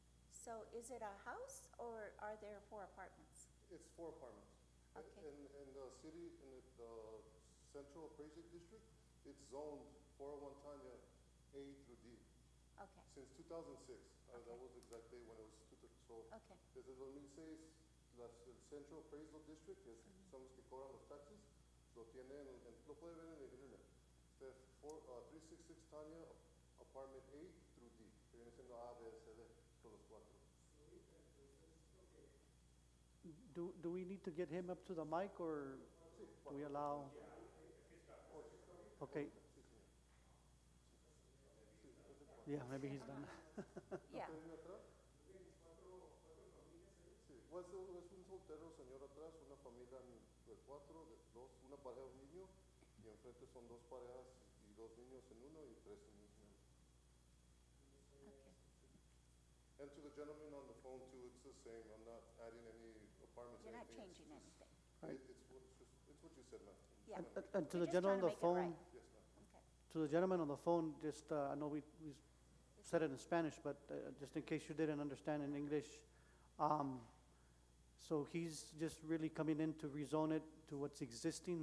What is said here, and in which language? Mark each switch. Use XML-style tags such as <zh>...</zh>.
<en>So is it a house or are there 4 apartments? It's 4 apartments. Okay. In the city, in the Central Appraisal District, it's zoned 401 Tanya A through D. Okay. Since 2006, Okay. that was the exact day when it was, so Okay.</en> <es>desde 2006, el Central Appraisal District, que son los que cobran los taxes, lo tienen, lo puede ver en el internet. 366 Tanya,</es> <en>apartment A through D,</en> <es>que viene siendo A, B, C, D, son los 4.</es> <en>Do we need to get him up to the mic, or do we allow? Okay. Yeah, maybe he's done. Yeah.</en> <es>Sí, pues es un soltero señor atrás, una familia de 4, una pareja, un niño, y enfrente son 2 parejas y 2 niños en uno y 3 niños en uno.</es> <en>Okay. And to the gentleman on the phone too, it's the same. I'm not adding any apartments. You're not anything. changing anything. It's what you said, ma'am. Yeah. And to We're the just gentleman on trying to make it phone, right. Yes, ma'am. Okay. to the gentleman on the phone, just, I know we said it in Spanish, but just in case you didn't understand in English, so he's just really coming in to rezone it to what's existing.</en>